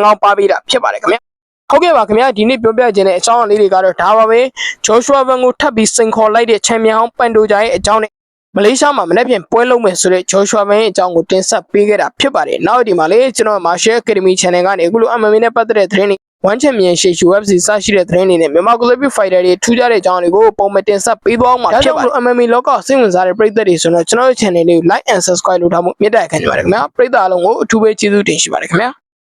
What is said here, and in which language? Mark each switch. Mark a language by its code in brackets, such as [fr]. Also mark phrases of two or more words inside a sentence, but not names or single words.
[my] ကောင်းပါပေးတာဖြစ်ပါတယ်ခင်ဗျာ။ဟုတ်ကဲ့ပါခင်ဗျာဒီနေ့ပြောပြခြင်းတဲ့အကြောင်းအလေးတွေကတော့ဒါပါပဲ Joshua Van ကိုထပ်ပြီးစိန်ခေါ်လိုက်တဲ့ချန်ပီယံဟောင်းပန်တိုဂျာရဲ့အကြောင်းနဲ့မလေးရှားမှာမနေ့ပြန်ပွဲလုံးမယ်ဆိုတဲ့ Joshua Van ရဲ့အကြောင်းကိုတင်ဆက်ပေးခဲ့တာဖြစ်ပါတယ်နောက်ဒီမှာလေကျွန်တော် Martial Academy Channel ကနေအခုလို MMA နဲ့ပတ်သက်တဲ့သတင်းတွေ One Champion ရှေ့ UFC စရှိတဲ့သတင်းတွေနဲ့မြန်မာ Global Fighter တွေထူးခြားတဲ့အကြောင်းတွေကိုပုံမှန်တင်ဆက်ပေးသွားမှာဖြစ်ပါတယ် MMA လောကစိတ်ဝင်စားတဲ့ပရိသတ်တွေဆိုတော့ကျွန်တော်ရဲ့ channel လေးကို [en] like and subscribe [my] လုပ်ထားဖို့မြတ်တဲ့ခံနေပါတယ်ခင်ဗျာပရိသတ်အားလုံးကိုအထူးပဲကျေးဇူးတင်ရှိပါတယ်ခင်ဗျာ